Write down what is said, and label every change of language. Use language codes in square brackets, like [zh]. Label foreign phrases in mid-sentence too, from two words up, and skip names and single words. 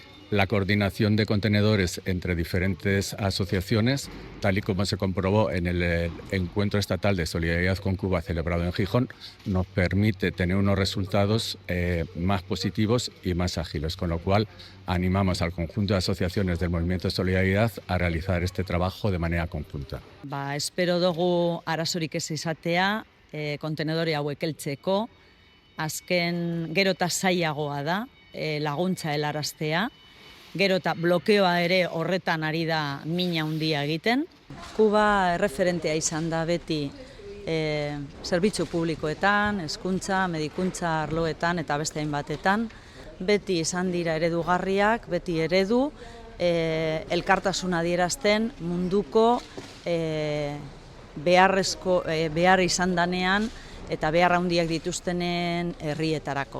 [es] La coordinación de contenedores entre diferentes asociaciones, tal y como se comprobó en el Encuentro Estatal de Solidaridad con Cuba celebrado en Gijón, nos permite tener unos resultados más positivos y más ágiles, con lo cual animamos al conjunto de asociaciones del Movimiento de Solidaridad a realizar este trabajo de manera conjunta. [eu] Espero dugu arazorik ez izatea, kontenedore hauek heltzeko, azken gero eta zailagoa da laguntza helaraztea, gero eta blokeoa ere horretan ari da mina handia egiten. Kuba erreferentea izan da beti zerbitzu publikoetan, hezkuntza, medikuntza arloetan eta beste hainbatetan, beti izan dira eredugarriak, beti eredu, elkartasuna adierazten munduko behar izan danean eta behar handiak dituztenen herrietarako.